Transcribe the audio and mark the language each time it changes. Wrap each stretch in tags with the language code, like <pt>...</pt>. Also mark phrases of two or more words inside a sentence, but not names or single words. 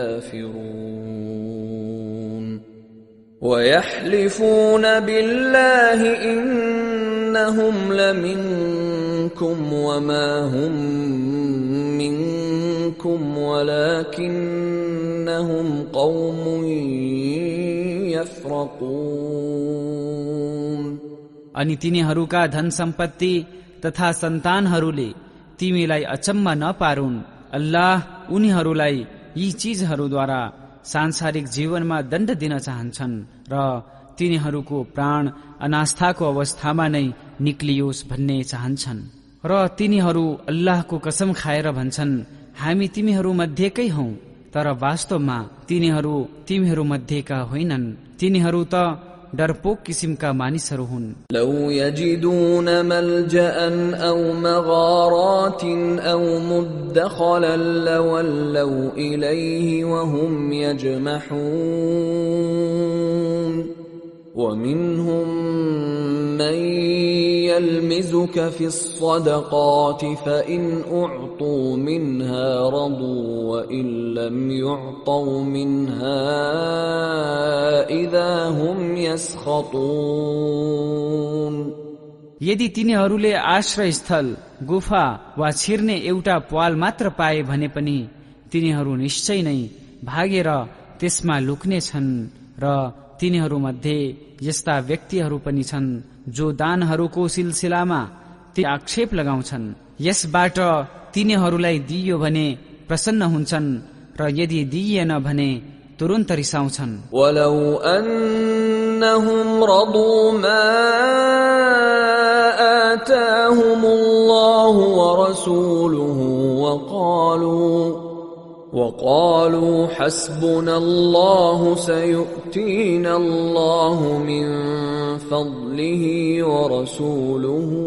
<ar>كافرون ويحلفون بالله إنهم لمنكم وما هم منكم ولكنهم قوم يفرقون</ar> <ne>अनि तिनीहरूका धन सम्पत्ति तथा सन्तानहरूले तिमीलाई अचम्म नपारुन्। अल्लाह उनीहरूलाई यी चीजहरूद्वारा सांसारिक जीवनमा दण्ड दिन चाहन्छन् र तिनीहरूको प्राण अनास्थाको अवस्थामा नै निक्लियोस् भन्ने चाहन्छन् र तिनीहरू अल्लाहको कसम खाएर भन्छन् हामी तिमीहरू मध्येकै हौ, तर वास्तवमा तिनीहरू तिमीहरू मध्येका होइनन्। तिनीहरू त डरपोक किसिमका मानिसहरू हुन्।</ne> <ar>لو يجدون ملجأ أو مغارات أو مدخلا لولوا إليه وهم يجمحون ومنهم من يلمزك في الصدقات فإن أعطوا منها رضوا وإن لم يعطوا منها إذا هم يسخطون।</ar> <ne>यदि तिनीहरूले आश्रय स्थल, गुफा वा छिर्ने एउटा प्वाल मात्र पाए भने पनि तिनीहरू निश्चय नै भागेर त्यसमा लुक्नेछन् र तिनीहरूमध्ये यस्ता व्यक्तिहरू पनि छन् जो दानहरूको सिलसिलामा ती आक्षेप लगाउँछन्। यसबाट तिनीहरूलाई दिइयो भने प्रसन्न हुन्छन् र यदि दिइएन भने तुरुन्त रिसाउँछन्।</ne> <ar>ولو أنهم رضوا ما آتاهم الله ورسوله وقالوا حسبنا الله سيؤتينا الله من فضله ورسوله</ar>